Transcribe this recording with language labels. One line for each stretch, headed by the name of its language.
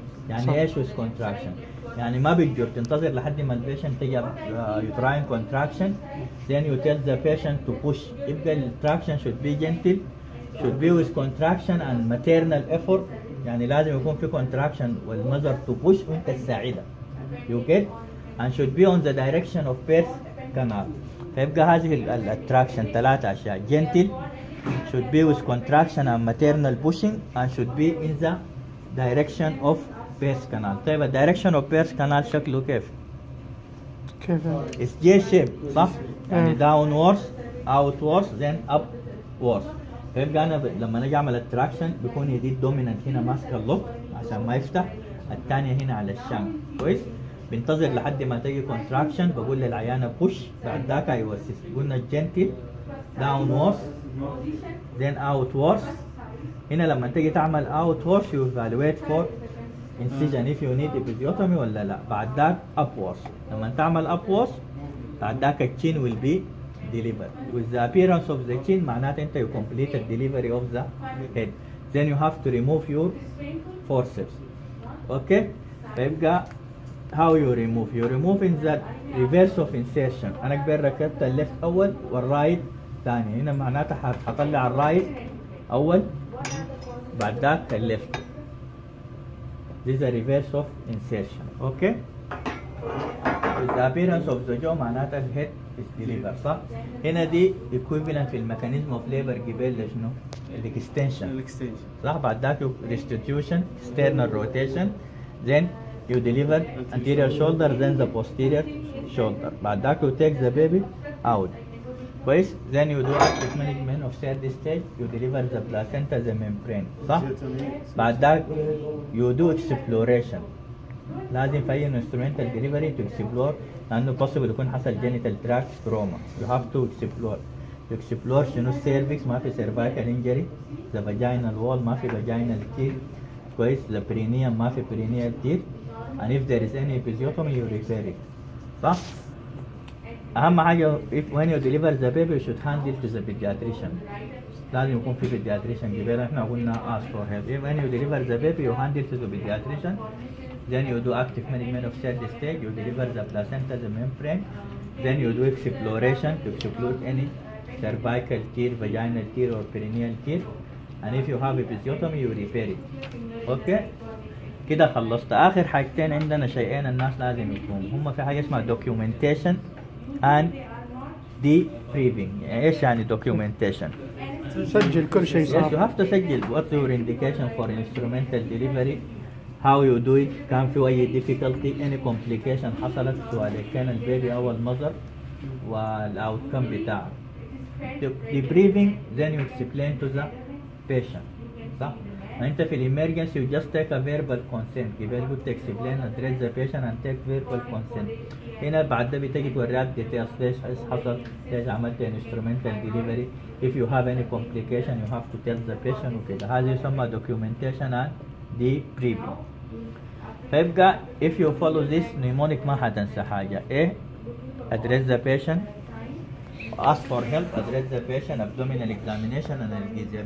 Arabic: يعني ايش
English: with contraction
Arabic: يعني ما بتجر تنتظر لحد ما البيشنت تجي
English: you try contraction then you tell the patient to push
Arabic: يبقى التراكشن
English: should be gentle should be with contraction and maternal effort
Arabic: يعني لازم يكون في
English: contraction والمذر to push
Arabic: وانت تساعدها
English: you get and should be on the direction of birth canal
Arabic: فيبقى هذه الاتراكشن ثلاثة أشياء
English: gentle should be with contraction and maternal pushing and should be in the direction of birth canal.
Arabic: طيب ال
English: direction of birth canal
Arabic: شكله كيف؟ كيف؟
English: It's J shape
Arabic: صح؟ يعني
English: downwards outwards then upwards.
Arabic: فيبقى انا لما اجي اعمل التراكشن بيكون يدي الدومينانت هنا ماسكه اللوك عشان ما يفتح، الثانيه هنا على الشنك كويس. بنتظر لحد ما تيجي كونتراكشن، بقول للعيانه بوش، بعد ذاك ايوسس. قلنا جنتل
English: downwards then outwards.
Arabic: هنا لما تيجي تعمل
English: outwards you evaluate for incision if you need episiotomy
Arabic: ولا لا. بعد ذاك upwards. لما تعمل upwards بعد ذاك الchin
English: will be delivered. With the appearance of the chin
Arabic: معناته انت
English: you completed delivery of the head. Then you have to remove your forceps. Okay? فيبقى how you remove? You remove in the reverse of insertion.
Arabic: انا كبير ركبت الليفت اول والرايت ثاني. هنا معناته حطلع الرايت اول بعد ذاك الليفت.
English: This is a reverse of insertion. Okay? With the appearance of the jaw
Arabic: معناته الهيد
English: is delivered
Arabic: صح؟ هنا دي
English: equivalent
Arabic: في الميكانيزم
English: of labor
Arabic: قبل لشنو؟ الاكستنشن صح؟
English: بعد ذاك restitution, external rotation, then you deliver anterior shoulder, then the posterior shoulder.
Arabic: بعد ذاك
English: you take the baby out. كويس؟ then you do active management of third stage, you deliver the placenta, the membrane
Arabic: صح؟ بعد ذاك
English: you do exploration.
Arabic: لازم في اي
English: instrumental delivery to explore لانه possible
Arabic: يكون حصل
English: genital tract trauma. You have to explore. To explore
Arabic: شنو السيرفكس ما في
English: cervical injury, the vaginal wall
Arabic: ما في
English: vaginal teeth كويس, the perineum ما في perineal teeth, and if there is any episiotomy you repair it صح؟ أهم حاجة when you deliver the baby you should hand it to the pediatrician.
Arabic: لازم يكون في pediatrician قبل احنا قلنا
English: ask for help. When you deliver the baby you hand it to the pediatrician. Then you do active management of third stage, you deliver the placenta, the membrane. Then you do exploration to exclude any cervical tear, vaginal tear or perineal tear. And if you have episiotomy you repair it.
Arabic: Okay? كده خلصت. آخر حاجتين عندنا شيئين الناس لازم يكونوا هم في حاجة اسمها
English: documentation and debriefing.
Arabic: يعني ايش يعني documentation؟ سجل كل شيء
English: Yes, you
Arabic: صار.
English: have to سجل what's your indication for instrumental delivery, how you do it,
Arabic: كان في
English: أي difficulty, any complication
Arabic: حصلت سواء كان البيبي أو المذر والoutcome بتاعه.
English: Debriefing then you explain to the patient
Arabic: صح؟ أنت في الإمرجنسي
English: you just take a verbal consent.
Arabic: قبل قلت
English: explain address the patient and take verbal consent.
Arabic: هنا بعد ده بتجي توريك details ليش حصل، ليش عملت
English: instrumental delivery. If you have any complication you have to tell the patient
Arabic: وكده. هذا يسمى
English: documentation and debriefing. فيبقى if you follow this mnemonic
Arabic: ما حتنسى حاجة.
English: إيه؟ address the patient, ask for help, address the patient, abdominal examination, analgesia.